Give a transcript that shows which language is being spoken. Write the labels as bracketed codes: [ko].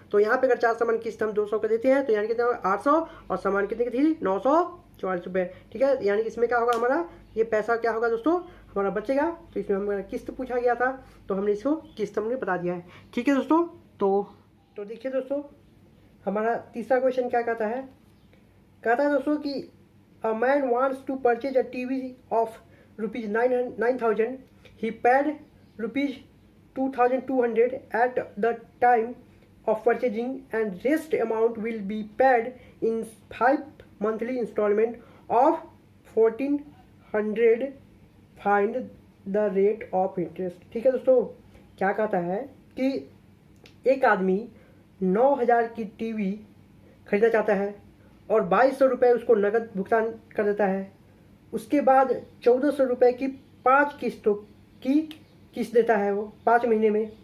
[hi] तो यहाँ पे अगर 4 समान किस्त हम 200 का देते हैं तो यानी कितना होगा 800, और समान कितने की थी 944 रुपये। ठीक है। यानी कि इसमें क्या होगा, हमारा ये पैसा क्या होगा दोस्तों, हमारा बचेगा। तो इसमें हमारा किस्त पूछा गया था तो हमने इसको किस्त हमने बता दिया है। ठीक है दोस्तों। तो देखिए दोस्तों हमारा तीसरा क्वेश्चन क्या कहता है दोस्तों कि [en] A man wants to purchase a TV of rupees 9,000. He paid rupees 2,200 at the time of purchasing, and rest amount will be paid in 5 monthly installment of 1,400. Find the rate of interest. [hi] ठीक है दोस्तों, क्या कहता है कि एक आदमी 9,000 की टीवी खरीदना चाहता है और 2,200 रुपये उसको नकद भुगतान कर देता है। उसके बाद 1,400 रुपये की 5 किस्तों की किस्त देता है वो 5 महीने में।